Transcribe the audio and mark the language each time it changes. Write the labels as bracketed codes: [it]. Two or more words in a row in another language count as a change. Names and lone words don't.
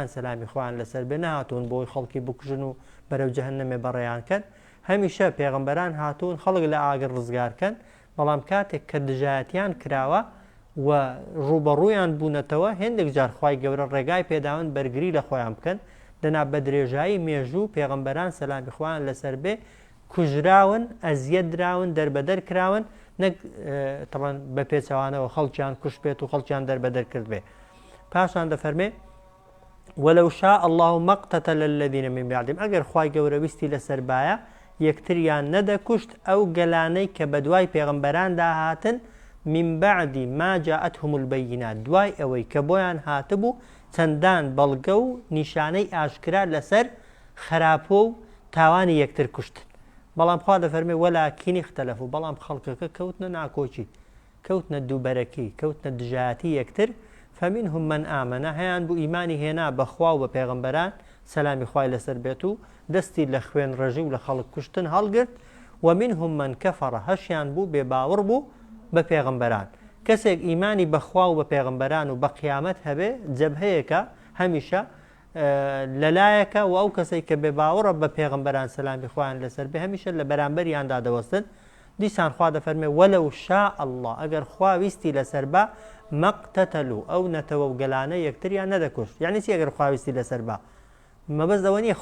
[ckb] سەلامی خوان لەسەر بێ نهاتوون بۆی خەڵکی بکوژن و بەرەو جەهەنەمێ بەڕێیان کرد هەمیشە پێغمبەران هاتوون خەڵک لە ئاگر ڕزگارکەن بەڵام کاتێک کە دژایەتیان کراوە و ڕوبەڕوویان بوونەتەوە هێندێک جار خوای گەورە ڕێگای پێداون بەرگری لە خۆیان بکەن دەنا بە درێژایی مێژوو پێغەمبەران سەلامی خوایان لەسەر بێ کوژراون ئەزیەت دراون دەربەدەر کراون نەک تەڵەن بە پێچەوانەوە خەڵکیان کوش بێت و خەڵکیان دەربەدەر کرد بێ پاشان دەفەرمێ [ar] ولو شاء الله ما اقتتل الذين من بعدهم [ckb] ئەگەر خوای گەورە ویستی لەسەر بایە یەکتریان نەدەکوشت ئەو گەلانەی کە بە دوای پێغەمبەران داهاتن [ar] من بعد ما جاءتهم البينات [ckb] دوای ئەوەی کە بۆیان هاتبوو چەندان بەڵگە و نیشانەی ئاشکرا لەسەر خراپۆ و تاوانی یەکتر کوشتن بەڵام خوا دەفەرمێ [ar] وەلاکینی اختەلەف [ckb] و بەڵام خەڵکەکە کەوتنە ناکۆچی کەوتنە دووبەرەکی کەوتنە دژایەتی یەکتر [ar] فمنهم من آمن [ckb] هەیان بوو ئیمانی هێنا بەخوا و بە پێغەمبەران سەلامی خوای لەسەر بێت و دەستی لە خوێن ڕێژی و لە خەڵک کوشتن هەڵگرت [ar] ومنهم من كفر [ckb] هەشیان بوو بێباوەڕ بوو بە پێغەمبەران کەسێک ئیمانی بەخوا و بە پێغەمبەران و بە قیامەت هەبێ جەبهەیەکە هەمیشە لەلایەکە و ئەو کەسێک کە بێباوەڕە بە پێغەمبەران سەلامی خوایان لەسەر بێ هەمیشە لە بەرامبەریاندا دەوەستن دیسان خوا دەفەرمێ [ar] وەلەو شاء الله [ckb] ئەگەر خوا ویستی لەسەر بە مەقتەتەلو ئەو نەتەوە و گەلانە یەکتریان نەدەکوشت یعنی چی ئەگەر خوا ویستی لەسەر بە مەبەست ئەوە نییە